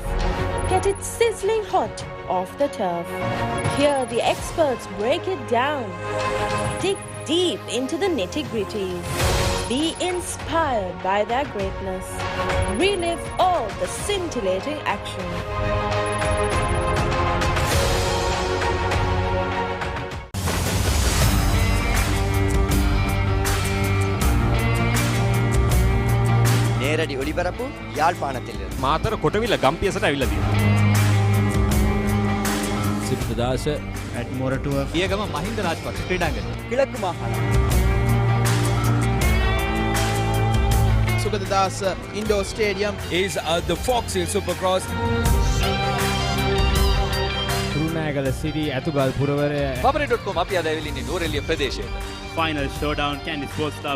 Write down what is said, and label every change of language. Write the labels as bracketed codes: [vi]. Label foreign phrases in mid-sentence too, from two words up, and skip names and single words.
[en] Get it sizzling hot off the turf. Hear the experts break it down. Dig deep into the nitty-gritties. Be inspired by their greatness. Relive all the scintillating action. [ta] நேரடி ஒளிபரப்பு யாழ்ப்பாணத்திலிருந்து. [si] මාතර කොටවිල ගම්පියසට ඇවිල්ලා තියෙනවා. සිද්ධදාස ඇඩ්මෝරටුව පියගම මහින්ද රාජපක්ෂ ක්‍රීඩාංගණය. [ta] கிழக்கு மாகாணம். [si] සුගතදාස ඉන්ඩෝ ස්ටේඩියම් [en] is the Fox Hill Supercross. [si] තුරුණෑගල සිටි ඇතුගල් පුරවරය Papare.com අපි අද ඇවිල්ලා ඉන්නේ නෝරෙලිය ප්‍රදේශයට. [en] Final Showdown Kandy Sports Club